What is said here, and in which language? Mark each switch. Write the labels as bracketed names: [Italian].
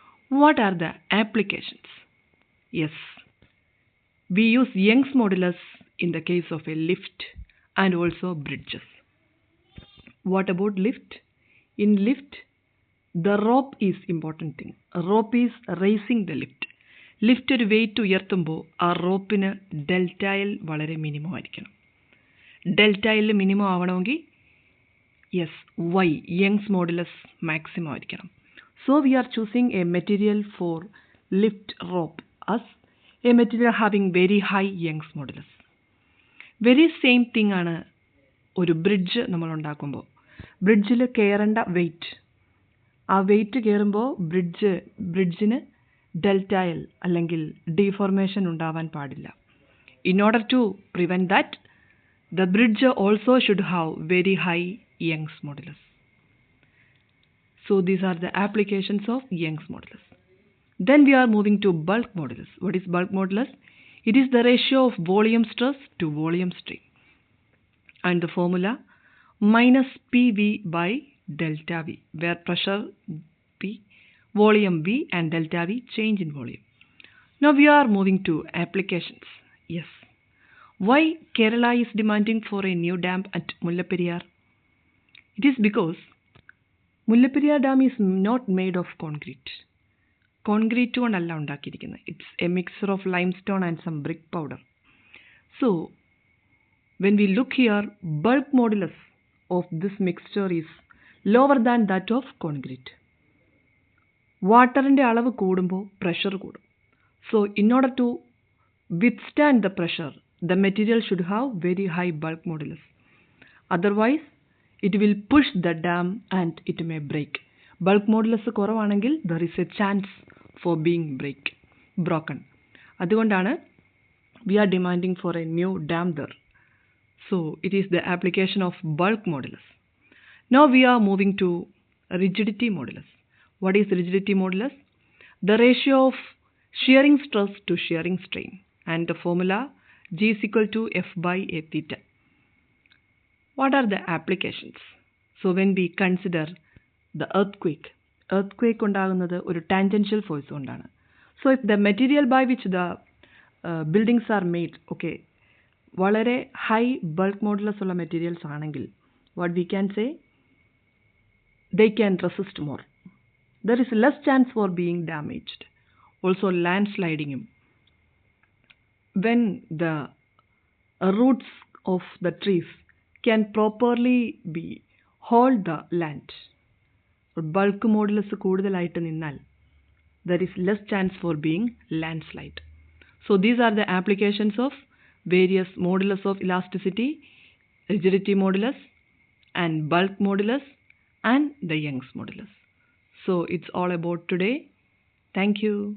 [English] What are the applications? Yes, we use Young's modulus in the case of a lift and also bridges. What about lift? In lift, the rope is important thing. A rope is raising the lift. [Malayalam] Lift ഒരു wait ഉയർത്തുമ്പോൾ ആ റോപ്പിന് delta L വളരെ minimum ആയിരിക്കണം. Delta L minimum ആവണമെങ്കിൽ yes Y Young's modulus maximum ആയിരിക്കണം. [English] So we are choosing a material for lift rope as a material having very high Young's modulus. [Malayalam] Very same thing ആണ് ഒരു bridge നമ്മൾ ഉണ്ടാക്കുമ്പോൾ. ബ്രിഡ്ജിൽ കയറേണ്ട wait, ആ wait കയറുമ്പോൾ ബ്രിഡ്ജിന് delta L അല്ലെങ്കിൽ deformation ഉണ്ടാവാൻ പാടില്ല. [English] In order to prevent that, the bridge also should have very high Young's modulus. So these are the applications of Young's modulus. Then we are moving to bulk modulus. What is bulk modulus? It is the ratio of volume stress to volume strain. And the formula minus PV by delta V, where pressure P, volume V and delta V change in volume. Now we are moving to applications. Yes. Why Kerala is demanding for a new dam at Mullaperiyar? It is because Mullaperiyar dam is not made of concrete. [Malayalam] Concrete കൊണ്ടല്ല ഉണ്ടാക്കിയിരിക്കുന്നത്. [English] It's a mixture of limestone and some brick powder. So when we look here, bulk modulus of this mixture is lower than that of concrete. [Malayalam] വാട്ടറിൻ്റെ അളവ് കൂടുമ്പോൾ pressure കൂടും. [English] So in order to withstand the pressure, the material should have very high bulk modulus. Otherwise it will push the dam and it may break. [Malayalam] Bulk modulus കുറവാണെങ്കിൽ [English] There is a chance for being broken. [Malayalam] അതുകൊണ്ടാണ് [English] We are demanding for a new dam there. So it is the application of bulk modulus. Now we are moving to rigidity modulus. What is rigidity modulus? The ratio of shearing stress to shearing strain, and the formula G is equal to F by A theta. What are the applications? So when we consider the earthquake [Malayalam] ഉണ്ടാകുന്നത് ഒരു tangential force കൊണ്ടാണ്. [English] So if the material by which the buildings are made, okay, [Malayalam] വളരെ high bulk modulus ഉള്ള materials ആണെങ്കിൽ [English] What we can say, they can resist more. There is less chance for being damaged. Also land സ്ലൈഡിങ്ങും. When the roots of the trees can properly be hold the land. [Malayalam] Bulk modulus കൂടുതലായിട്ട് നിന്നാൽ [English] There is less chance for being land slide. So these are the applications of various modulus of elasticity, rigidity modulus and bulk modulus and the Young's modulus. So it's all about today. Thank you.